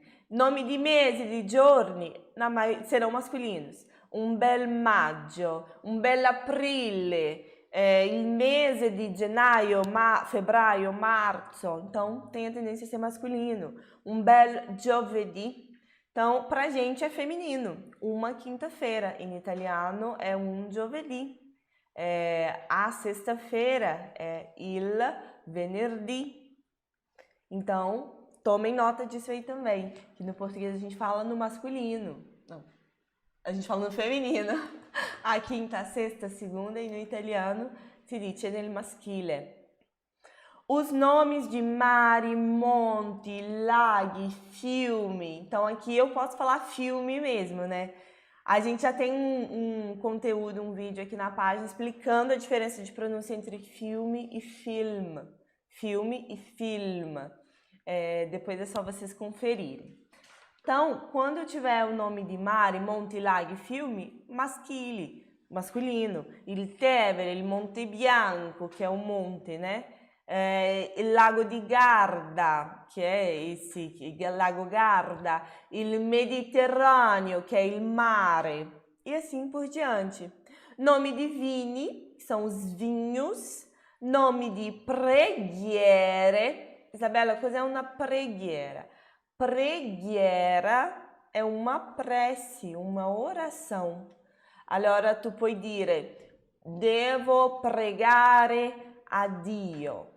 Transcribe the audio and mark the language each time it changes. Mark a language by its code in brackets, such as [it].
[it] Nomi di mesi, di giorni, [pt] serão masculinos. [it] Un bel maggio, un bel aprile, il mese di gennaio, febbraio, marzo. [pt] Então, tem a tendência a ser masculino. [it] Un bel giovedì. [pt] Então, pra gente é feminino. Uma quinta-feira. Em italiano é [it] un giovedì. [pt] A sexta-feira é [it] il venerdì. [pt] Então, tomem nota disso aí também, que no português a gente fala no masculino. Não, a gente fala no feminino. A quinta, a sexta, a segunda, e no italiano [it] si dice nel maschile. [pt] Os nomes de [it] mari, monti, laghi, fiumi. [pt] Então aqui eu posso falar filme mesmo, né? A gente já tem um conteúdo, um vídeo aqui na página explicando a diferença de pronúncia entre filme e film. Filme e film. Depois é só vocês conferirem. Então, quando eu tiver o nome de [it] mare, monte, laghi, fiumi, maschile, [pt] masculino. Il Tevere, il Monte Bianco, que é o monte, né? Il Lago di Garda, que é esse, il Lago Garda. Il Mediterrâneo, que é [it] il mare. [pt] E assim por diante. Nome de vini, que são os vinhos. Nome de preghiere. [it] Isabella, cos'è una preghiera? [pt] Preghiera è uma prece, uma oração. [it] Allora tu puoi dire, devo pregare a Dio.